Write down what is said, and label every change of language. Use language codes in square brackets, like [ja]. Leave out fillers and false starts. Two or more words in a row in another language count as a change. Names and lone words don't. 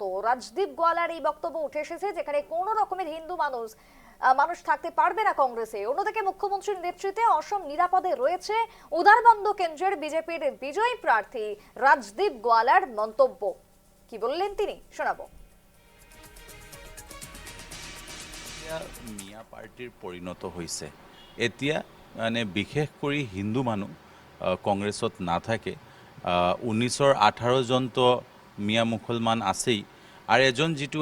[bn] রাজদীপ গোয়ালার এই বক্তব্য উঠে এসেছে, যেখানে কোনো রকমের হিন্দু মানুষ থাকতে পারবে না কংগ্রেসে। অন্যদিকে মুখ্যমন্ত্রীর নেতৃত্বে অসম নিরাপদে রয়েছে। উদারবন্দ কেন্দ্রের বিজেপির বিজয়ী প্রার্থী রাজদীপ গোয়ালার মন্তব্য কি বললেন তিনি, শোনাবো। [as] মিয়া পাৰ্টিৰ পৰিণত হৈছে এতিয়া মানে বিশেষ কৰি হিন্দু মানুহ কংগ্ৰেছত নাথাকে 1918 জনতো মিয়া মুছলমান আছেই আৰু এজন যিটো